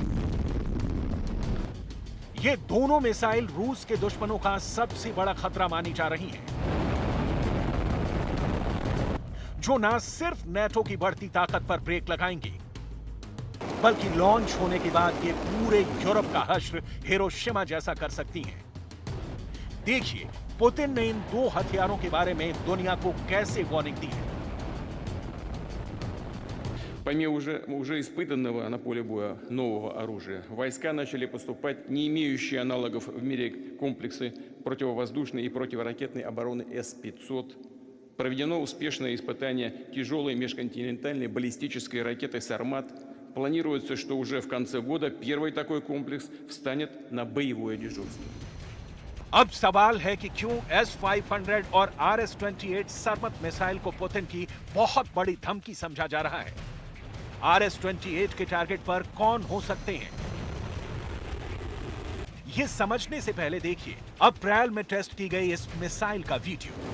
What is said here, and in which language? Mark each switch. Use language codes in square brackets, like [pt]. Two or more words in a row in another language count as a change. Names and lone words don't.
[hi] ये दोनों मिसाइल रूस के दुश्मनों का सबसे बड़ा खतरा मानी जा रही हैं, जो न सिर्फ नेटो की बढ़ती ताकत पर ब्रेक लगाएंगी, बल्कि लॉन्च होने के बाद ये पूरे यूरोप का हश्र हिरोशिमा जैसा कर सकती हैं। देखिए पुतिन ने इन 2 हथियारों के बारे में दुनिया को कैसे वार्निंग दी है। [ru] Помимо уже испытанного на поле боя нового оружия, в войска начали поступать не имеющие аналогов в мире комплексы противовоздушной и противоракетной обороны С-500. Проведено успешное испытание тяжелой межконтинентальной баллистической ракеты «Сармат». Планируется, что уже в конце года первый такой комплекс встанет на боевое дежурство. [hi] अब सवाल है कि क्यों S-500 और RS-28 सरमत मिसाइल को पुतिन की बहुत बड़ी धमकी समझा जा रहा है। RS-28 के टारगेट पर कौन हो सकते हैं, यह समझने से पहले देखिए अप्रैल में टेस्ट की गई इस मिसाइल का वीडियो।